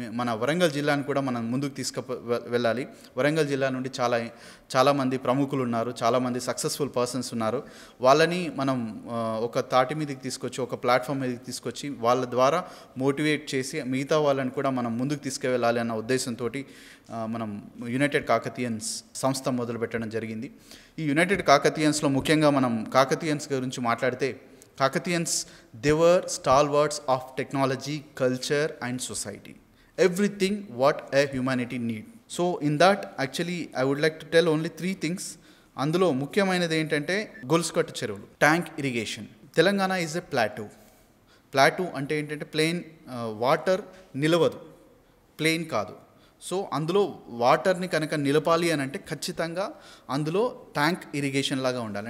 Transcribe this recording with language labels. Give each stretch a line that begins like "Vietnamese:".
Telugu: మన వరంగల్ జిల్లాను కూడా మనం ముందుకు వెళ్ళాలి. వరంగల్ జిల్లా నుండి చాలామంది ప్రముఖులు ఉన్నారు, చాలామంది సక్సెస్ఫుల్ పర్సన్స్ ఉన్నారు. వాళ్ళని మనం ఒక తాటి మీదకి తీసుకొచ్చి, ఒక ప్లాట్ఫామ్ మీదకి తీసుకొచ్చి వాళ్ళ ద్వారా మోటివేట్ చేసి మిగతా వాళ్ళని కూడా మనం ముందుకు తీసుకువెళ్ళాలి అన్న ఉద్దేశంతో మనం యునైటెడ్ కాకతీయన్స్ సంస్థ మొదలుపెట్టడం జరిగింది. ఈ యునైటెడ్ కాకతీయన్స్లో ముఖ్యంగా మనం కాకతీయన్స్ గురించి మాట్లాడితే,
English: Kakatiyans, they were stalwarts of technology, culture and society. Everything what a humanity need. So in that actually I would like to tell only 3 things.
Telugu: అందులో ముఖ్యమైనది ఏంటంటే గొలుసుకట్టు చెరువులు, tank irrigation. Telangana is a plateau అంటే ఏంటంటే ప్లెయిన్, వాటర్ నిలవదు, plain కాదు. So అందులో వాటర్ని కనుక నిలపాలి అని అంటే ఖచ్చితంగా అందులో ట్యాంక్ ఇరిగేషన్ లాగా ఉండాలి.